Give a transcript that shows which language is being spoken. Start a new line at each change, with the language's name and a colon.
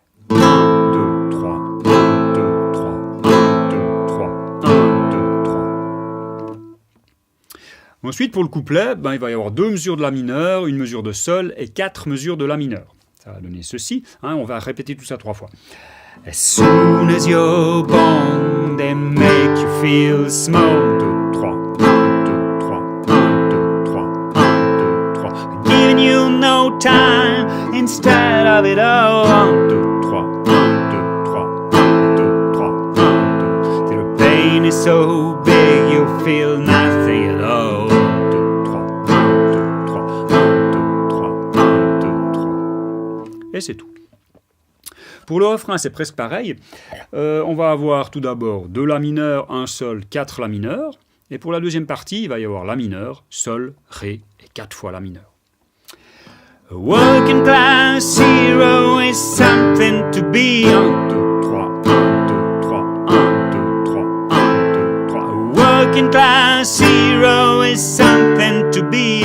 French: 1, 2, 3, 1, 2, 3, 1, 2, 3, 1, 2, 3. Ensuite, pour le couplet, il va y avoir 2 mesures de La mineur, une mesure de Sol et 4 mesures de La mineur. Ça va donner ceci. On va répéter tout ça 3 fois.
English: As soon as you're born, they make you feel small.
French: 1, 2, 3, 1, 2, 3, 1, 2, 3, 1, 2, 3.
English: Giving you no time instead of it all.
French: 1, 2, 3, 1, 2, 3, 1, 2, 3, 1, 2.
English: Till the pain is so big you feel nothing at all.
French: 1, 2, 3, 1, 2, 3, 1, 2, 3, 1, 2, 3. Et c'est tout. Pour le refrain, c'est presque pareil. On va avoir tout d'abord 2 La mineur, 1 Sol, 4 La mineur. Et pour la deuxième partie, il va y avoir La mineur, Sol, Ré et 4 fois La mineur.
English: A working class hero is something to be.
French: 1, 2, 3, 1, 2, 3, 1, 2, 3, 1, 2, 3.
English: A working class hero is something to be.